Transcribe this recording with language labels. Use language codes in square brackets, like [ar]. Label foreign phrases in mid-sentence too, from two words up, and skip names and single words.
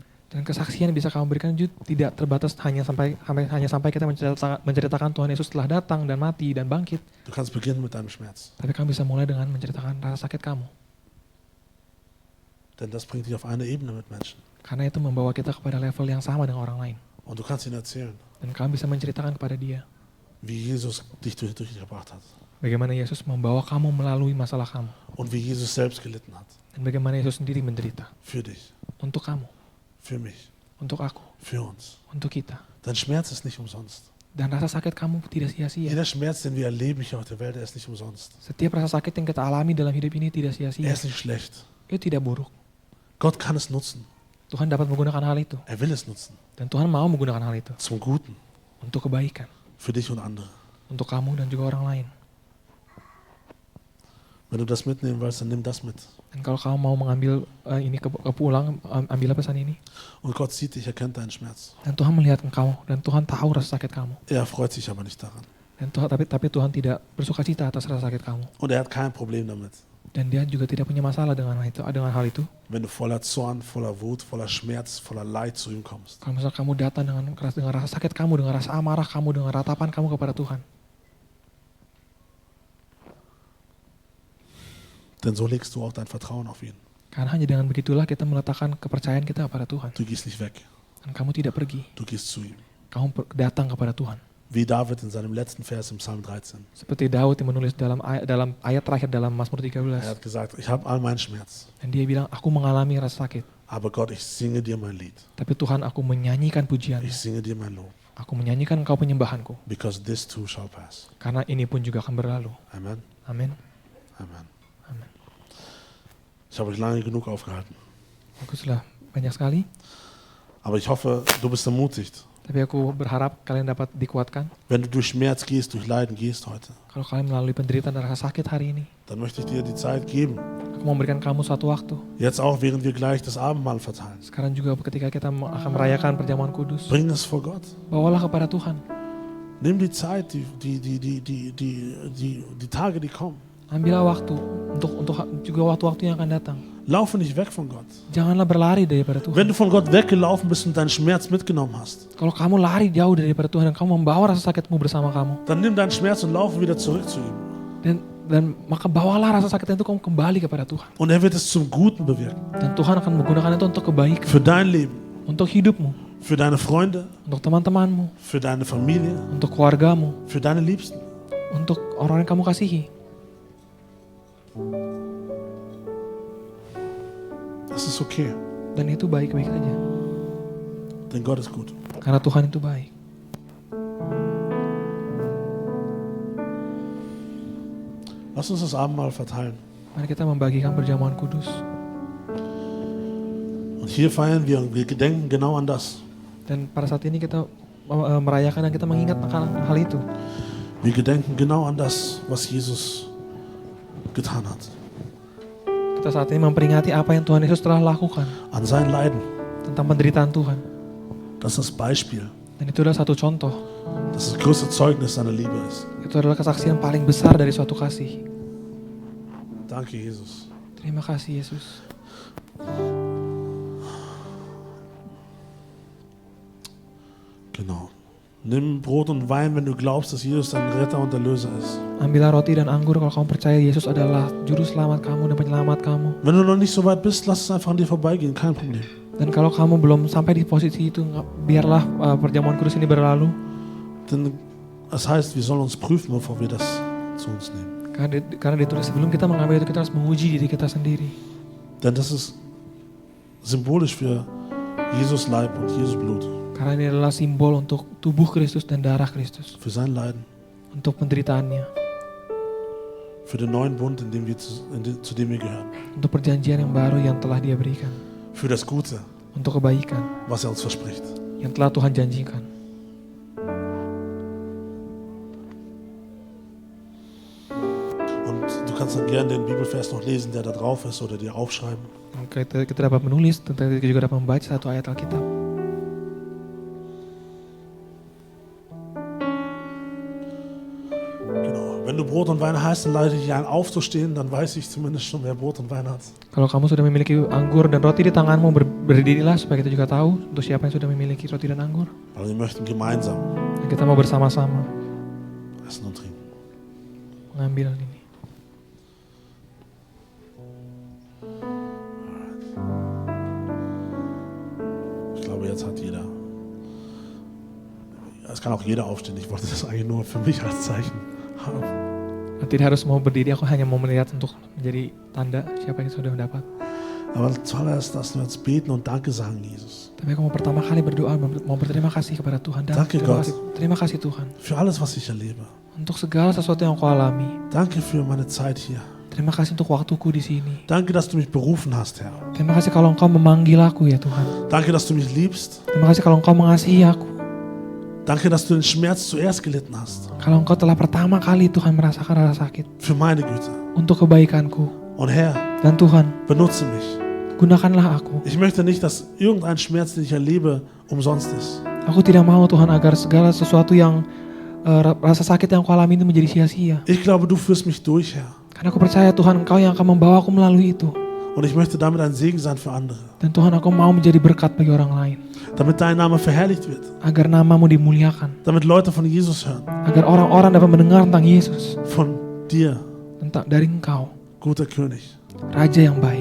[id] Dan kesaksian yang bisa kamu berikan juga tidak terbatas hanya sampai kita menceritakan Tuhan Yesus telah datang dan mati dan bangkit. [de] Du kannst beginnen mit deinem Schmerz, [id] Tapi kamu bisa mulai dengan menceritakan rasa sakit kamu. [de] denn das bringt dich auf eine Ebene mit Menschen. [id] Karena itu membawa kita kepada level yang sama dengan orang lain. [de] Und du kannst ihnen erzählen, [id] Dan kamu bisa menceritakan kepada dia [de] wie Jesus dich durchgebracht hat [id] bagaimana Yesus membawa kamu melalui masalah kamu. [de] und wie Jesus selbst gelitten hat. [id] Dan bagaimana Yesus sendiri menderita. [de] Für dich, [id] Untuk kamu, [de] für mich, [id] untuk aku, [de] für uns. [id] untuk kita. [de] Dein Schmerz ist nicht umsonst. [id] Dan rasa sakit kamu tidak sia-sia. [de] Jeder Schmerz, den wir erleben hier auf der Welt, der ist nicht umsonst. [id] Setiap rasa sakit yang kita alami dalam hidup ini tidak [de] Er [id] sia-sia. [de] ist nicht schlecht. [id] Itu tidak buruk. [de] Gott kann es nutzen. [id] Tuhan dapat menggunakan hal itu. [de] Er will es nutzen. [id] Dan Tuhan mau menggunakan hal itu [de] Zum Guten. [id] untuk kebaikan. [de] Für dich und andere. [id] Untuk kamu dan juga orang lain. [de] Wenn du das mitnehmen willst, dann nimm das mit. [id] Dan kalau kamu mau mengambil ini pulang, ambillah pesan ini. [de] Und Gott sieht dich, er kennt deinen Schmerz. [id] Dan Tuhan melihat engkau dan Tuhan tahu rasa sakit kamu. [de] Er freut sich aber nicht daran. [id] Dan tapi Tuhan tidak bersuka cita atas rasa sakit kamu. [de] Und er hat kein Problem damit. [id] Dan dia juga tidak punya masalah dengan hal itu. [de] Wenn du voller Zorn, voller Wut, voller Schmerz, voller Leid zu ihm kommst. [id] Kalau misalnya kamu datang dengan rasa sakit kamu, dengan rasa amarah kamu, dengan ratapan kamu kepada Tuhan. [de] Denn so legst du auch dein Vertrauen auf ihn. [id] Karena hanya dengan begitulah kita meletakkan kepercayaan kita kepada Tuhan. [de] Du gehst nicht weg. [id] Dan kamu tidak pergi. [de] Du gehst zu ihm. [id] Kamu datang kepada Tuhan. [de] Wie David in seinem letzten Vers im Psalm 13. [id] Seperti Daud yang menulis dalam ayat terakhir dalam Mazmur 13. [de] Er hat gesagt, ich habe all meinen Schmerz. [id] Dan dia bilang, aku mengalami rasa sakit. [de] Aber Gott, ich singe dir mein Lied. [id] Tapi Tuhan, aku menyanyikan pujian. [de] Ich singe dir mein Lob. [id] Aku menyanyikan engkau penyembahanku. [en] Because this too shall pass. [id] Karena ini pun juga akan berlalu. [de] Amen. [id] Amin. [de] Amen. [id] Amin. [de] Ich habe euch lange genug aufgehalten. [id] Aku sudah banyak sekali. [de] Aber ich hoffe, du bist ermutigt. [id] Tapi aku berharap kalian dapat dikuatkan. [de] Wenn du durch Schmerz gehst, durch Leiden gehst heute, [id] Kalau kalian melalui penderitaan dan rasa sakit hari ini, [de] dann möchte ich dir die Zeit geben. [id] aku mau memberikan kamu suatu waktu. [de] Jetzt auch, während wir gleich das Abendmahl verteilen. [id] Sekarang juga ketika kita akan merayakan perjamuan kudus, [de] Bring es vor Gott. [id] bawalah kepada Tuhan. [de] Nimm die Zeit, die Tage, die kommen. [id] Ambillah waktu untuk juga waktu-waktu yang akan datang. [de] Laufe nicht weg von Gott. [id] Janganlah berlari daripada Tuhan. [de] Wenn du von Gott weggelaufen bist und deinen Schmerz mitgenommen hast, [id] Kalau kamu lari jauh daripada Tuhan dan kamu membawa rasa sakitmu bersama kamu, [de] dann nimm deinen Schmerz und laufe wieder zurück zu ihm. [id] dan maka bawalah rasa sakit itu kamu kembali kepada Tuhan. [de] Und er wird es zum Guten bewirken. [id] Dan Tuhan akan menggunakan itu untuk kebaikan, [de] Für dein Leben, [id] untuk hidupmu, [de] für deine Freunde, [id] untuk teman-temanmu, [de] für deine Familie, [id] untuk keluargamu, [de] für deine Liebsten. [id] untuk orang yang kamu kasihi. [de] Das ist okay, [id] Dan itu baik-baik saja. [de] denn Gott ist gut. [id] Karena Tuhan itu baik. [de] Lass uns das Abendmahl verteilen. [id] Mari kita membagikan perjamuan kudus. [de] Und hier feiern wir und wir gedenken genau an das. [id] Dan pada saat ini kita merayakan dan kita mengingat akan hal itu. [de] Wir gedenken genau an das, was Jesus getan hat. [id] Kita saat ini memperingati apa yang Tuhan Yesus telah lakukan. [de] An sein Leiden. [id] Tentang penderitaan Tuhan. [de] Das ist das Beispiel. [id] Dan itu adalah satu contoh. [de] Das ist das größte Zeugnis seiner Liebe ist. [id] Itu adalah kesaksian paling besar dari suatu kasih. [de] Danke, Jesus. [id] Terima kasih Yesus. [de] Genau. Nimm Brot und Wein, wenn du glaubst, dass Jesus dein Retter und Erlöser ist. [id] Ambillah roti dan anggur kalau kamu percaya Yesus adalah juru selamat kamu dan penyelamat kamu. [de] Wenn du noch nicht so weit bist, lass es einfach an dir vorbeigehen, kein Problem. [id] Dan kalau kamu belum sampai di posisi itu, biarlah perjamuan kudus ini berlalu. [de] Denn es heißt, wir sollen uns prüfen, bevor wir das zu uns nehmen. [id] Karena ditulis sebelum kita mengambil itu kita harus menguji diri kita sendiri. [de] Denn das ist symbolisch für Jesus Leib und Jesus Blut. [id] Karena ini adalah simbol untuk tubuh Kristus dan darah Kristus. [de] Für sein Leiden. [id] Untuk penderitaannya. [de] Für den neuen Bund, zu dem wir gehören. [id] Untuk perjanjian yang baru yang telah Dia berikan. [de] Für das Gute. [id] Untuk kebaikan. [de] Was er uns verspricht. [id] Yang telah Tuhan janjikan. [de] Und du kannst dann gerne den Bibelvers noch lesen, der da drauf ist, oder dir aufschreiben. [id] Kita dapat menulis, kita juga dapat membaca satu ayat Alkitab. [de] Wenn du Brot und Wein hast, dann lade ich dich ein, aufzustehen, dann weiß ich zumindest schon, wer Brot und Wein hat. [id] Kalau kamu sudah memiliki anggur dan roti di tanganmu, berdirilah supaya kita juga tahu untuk siapa yang sudah memiliki roti dan anggur. [de] Aber wir möchten gemeinsam [id] Dan kita mau bersama-sama [de] essen und trinken. [id] mengambil ini. [de] Ich glaube, jetzt hat jeder. Es kann auch jeder aufstehen. Ich wollte das eigentlich nur für mich als Zeichen haben. [id] Tidak harus mau berdiri, aku hanya mau melihat untuk menjadi tanda siapa yang sudah mendapat. [de] Aber zuallererst lassen wir jetzt beten und Danke sagen, Jesus. [id] Tapi aku mau pertama kali berdoa, mau berterima kasih kepada Tuhan. Dan [de] Danke, Gott. [id] Terima kasih Tuhan. [de] Für alles, was ich erlebe. [id] Untuk segala sesuatu yang aku alami. [de] Danke für meine Zeit hier. [id] Terima kasih untuk waktuku di sini. [de] Danke, dass du mich berufen hast, Herr. [id] Terima kasih kalau Engkau memanggil aku ya Tuhan. [de] Danke, dass du mich liebst. [id] Terima kasih kalau Engkau mengasihi aku. [de] Danke, dass du den Schmerz zuerst gelitten hast. [id] Kalau Engkau telah pertama kali Tuhan merasakan rasa sakit. [de] Für meine Güte. [id] Untuk kebaikanku. [de] Und Herr, [id] Dan Tuhan, [de] benutze mich. [id] gunakanlah aku. [de] Ich möchte nicht, dass irgendein Schmerz, den ich erlebe, umsonst ist. [id] Aku tidak mau Tuhan agar segala sesuatu yang rasa sakit yang aku alami itu menjadi sia-sia. [de] Ich glaube, du führst mich durch, Herr. [id] Karena aku percaya Tuhan Engkau yang akan membawa aku melalui itu. [de] Und ich möchte damit ein Segen sein für andere. [id] Dan Tuhan aku mau menjadi berkat bagi orang lain. [de] Damit dein Name verherrlicht wird. [id] Agar namamu dimuliakan. [de] Damit Leute von Jesus hören. [id] Agar orang-orang dapat mendengar tentang Yesus. [de] Von dir. [id] Dari Engkau. [de] Guter König. [id] Raja yang baik.